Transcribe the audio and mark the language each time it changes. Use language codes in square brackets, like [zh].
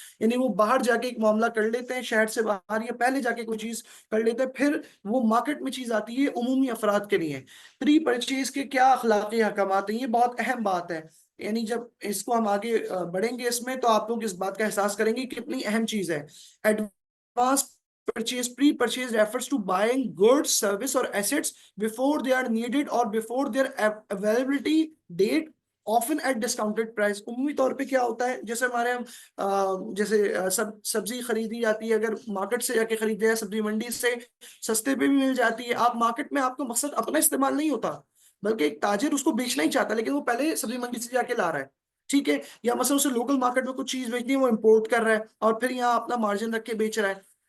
[ur] یعنی وہ باہر جا کے ایک معاملہ کر لیتے ہیں شہر سے باہر، یا پہلے جا کے کوئی چیز کر لیتے ہیں، پھر وہ مارکیٹ میں چیز آتی ہے عمومی افراد کے لیے. پری پرچیز کے کیا اخلاقی حکامات ہیں؟ یہ بہت اہم بات ہے. یعنی جب اس کو ہم آگے بڑھیں گے اس میں تو آپ لوگ اس بات کا احساس کریں گے کہ کتنی اہم چیز ہے. [en] Advance purchase, pre-purchase refers to buying goods, service or assets before they are needed or before their availability date, often at discounted price. [ur] عمومی طور پہ کیا ہوتا ہے، جیسے ہمارے جیسے سبزی خریدی جاتی ہے، اگر مارکیٹ سے جا کے خریدے یا سبزی منڈی سے سستے پہ بھی مل جاتی ہے. آپ مارکیٹ میں آپ کا مقصد اپنا استعمال نہیں ہوتا بلکہ ایک تاجر اس کو بیچنا ہی چاہتا ہے، لیکن وہ پہلے سبزی منڈی سے جا کے لا رہا ہے. ٹھیک ہے، یا مثلا اسے لوکل مارکیٹ میں کچھ چیز بیچنی ہے، وہ امپورٹ کر رہا ہے اور پھر یہاں اپنا مارجن رکھ کے بیچ رہا ہے.